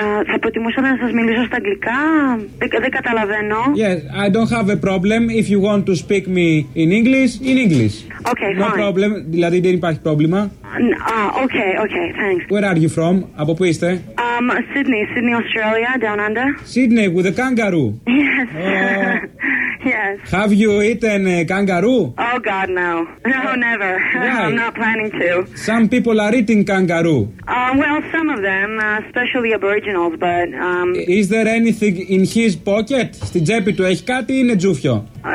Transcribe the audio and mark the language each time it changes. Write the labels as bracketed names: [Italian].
[Greek] Θα προτιμούσα να σας μιλήσω στα αγγλικά. Δεν καταλαβαίνω. [English] Yes, I don't have a problem. If you want to speak me in English. Okay, no fine. [Greek] Problem, δηλαδή δεν υπάρχει πρόβλημα. [English] Okay, thanks. Where are you from? [Greek] Από πού είστε? [English] Sydney, Australia, down under. Sydney, with the kangaroo? Yes. Yes. Have you eaten kangaroo? Oh God, no. No, never. Why? I'm not planning to. Some people are eating kangaroo. Well, some of them, especially aboriginals, but... Is there anything in his pocket? [Greek] Στη τσέπη του έχει κάτι ή είναι τζούφιο?